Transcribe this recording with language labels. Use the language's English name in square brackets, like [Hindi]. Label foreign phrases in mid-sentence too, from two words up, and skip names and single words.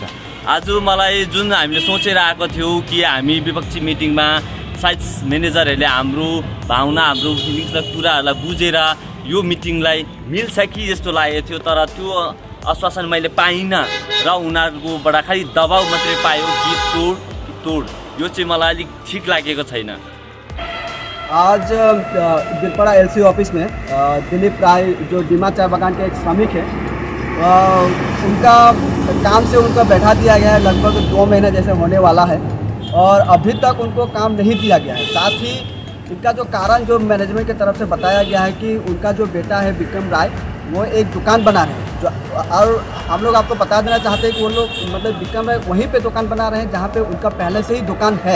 [Nepali] आज मलाई जुन हामीले सोचेर आएको थियौँ कि हामी विपक्षी मिटिङमा सायद म्यानेजरहरूले हाम्रो भावना, हाम्रो फिलिङ्सलाई कुराहरूलाई बुझेर यो मिटिङलाई मिल्छ कि जस्तो लागेको थियो, तर त्यो आश्वासन मैले पाइनँ र उनीहरूकोबाट खालि दबाउ मात्रै पायो कि तोड। यो चाहिँ मलाई अलिक ठिक लागेको छैन। [Hindi] आज बिरपड़ा एलसी ऑफिस में दिलीप राय जो डिमा चाय बगान के एक श्रमिक है, उनका काम से उनको बैठा दिया गया है। लगभग 2 महीने जैसे होने वाला है और अभी तक उनको काम नहीं दिया गया है। साथ ही इनका जो कारण जो मैनेजमेंट की तरफ से बताया गया है कि उनका जो बेटा है विक्रम राय, वो एक दुकान बना रहे हैं जो, और हम लोग आपको बता देना चाहते हैं कि वो लोग मतलब विक्रम राय वहीं पे दुकान बना रहे हैं जहाँ पे उनका पहले से ही दुकान है।